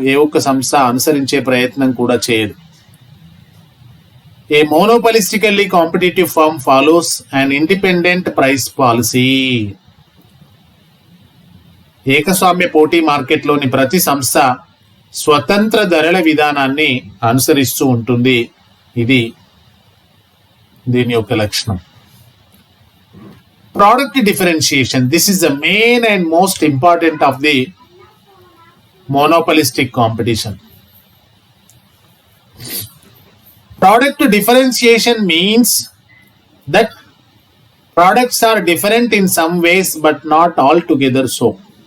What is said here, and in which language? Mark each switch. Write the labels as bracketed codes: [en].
[te] ఏ ఒక్క సంస్థ అనుసరించే ప్రయత్నం కూడా చేయదు. [en] A monopolistically competitive firm follows an independent price policy. [te] ఏకస్వామ్య పోటీ మార్కెట్లోని ప్రతి సంస్థ స్వతంత్ర ధరల విధానాన్ని అనుసరిస్తూ ఉంటుంది. ఇది దీని యొక్క లక్షణం. [en] Product differentiation. This is the main and most important of the monopolistic competition. Product differentiation means that products are different in some ways but not altogether so.